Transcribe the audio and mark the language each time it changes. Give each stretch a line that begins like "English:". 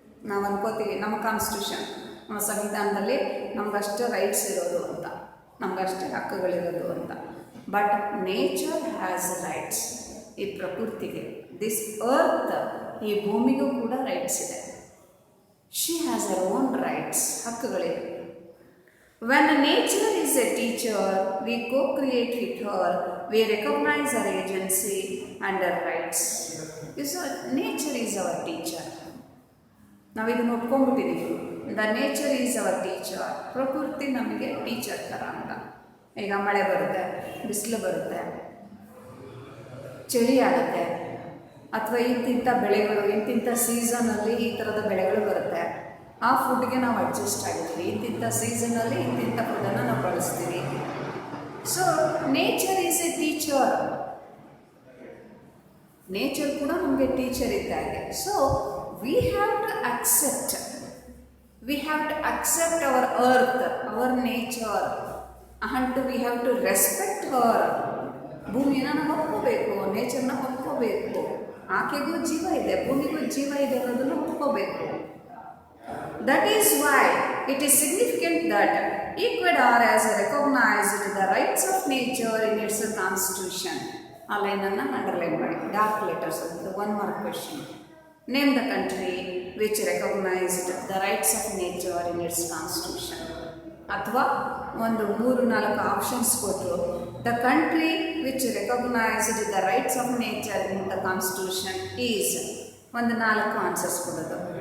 Kannada: ನಾವು ಅನ್ಕೋತೀವಿ ನಮ್ಮ ಕಾನ್ಸ್ಟಿಟ್ಯೂಷನ್, ನಮ್ಮ ಸಂವಿಧಾನದಲ್ಲಿ ನಮಗಷ್ಟೇ ರೈಟ್ಸ್ ಇರೋದು ಅಂತ, ನಮಗಷ್ಟೇ ಹಕ್ಕುಗಳಿರೋದು ಅಂತ.
English: But nature has rights.
Kannada: ಈ ಪ್ರಕೃತಿಗೆ, ದಿಸ್ ಅರ್ತ್, ಈ ಭೂಮಿಗೂ ಕೂಡ ರೈಟ್ಸ್ ಇದೆ.
English: She has our own rights, ಹಕ್ಕುಗಳಿವೆ. When nature is a teacher, we co-create with her, we recognize her agency and her rights. So nature is our teacher.
Kannada: ನಾವು ಇದನ್ನು ಒಪ್ಕೊಂಡ್ಬಿಟ್ಟಿದ್ದೀವಿ,
English: The nature is our teacher.
Kannada: ಪ್ರಕೃತಿ ನಮಗೆ teacher ಥರ ಅಂತ. ಈಗ ಮಳೆ ಬರುತ್ತೆ, ಬಿಸಿಲು ಬರುತ್ತೆ, ಚಳಿ ಆಗುತ್ತೆ, ಅಥವಾ ಇಂತಿಂಥ ಬೆಳೆಗಳು, ಇಂತಿಂಥ ಸೀಸನಲ್ಲಿ ಈ ಥರದ ಬೆಳೆಗಳು ಬರುತ್ತೆ. ಆ ಫುಡ್ಗೆ ನಾವು ಅಡ್ಜಸ್ಟ್ ಆಗಿದ್ದೀವಿ. ಇಂತಿಂಥ ಸೀಸನಲ್ಲಿ ಇಂತಿಂಥ ಫುಡ್ಡನ್ನು ನಾವು ಬಳಸ್ತೀವಿ.
English: So nature is a teacher.
Kannada: Nature ಕೂಡ ನಮಗೆ ಟೀಚರ್ ಇದ್ದಾಗೆ.
English: So we have to accept, we have to accept our earth, our nature, and we have to respect her.
Kannada: ಭೂಮಿಯನ್ನು ನಾವು ಒಪ್ಕೋಬೇಕು, ನೇಚರ್ನ ಒಪ್ಕೋಬೇಕು. ಆಕೆಗೂ ಜೀವ ಇದೆ, ಭೂಮಿಗೂ ಜೀವ ಇದೆ ಅನ್ನೋದನ್ನು ಒಪ್ಕೋಬೇಕು.
English: That is why it is significant that Ecuador has recognized the rights of nature in its constitution.
Kannada: ಆ ಲೈನನ್ನು underline ಮಾಡಿ, dark letters ಅಂತ.
English: One mark question. Name the country which recognized the rights of nature in its constitution.
Kannada: ಅಥವಾ ಒಂದು 3-4 options ಕೊಟ್ಟು,
English: the country which recognized the rights of nature in the constitution is,
Kannada: ಒಂದು 4 answers ಕೊಡೋದು.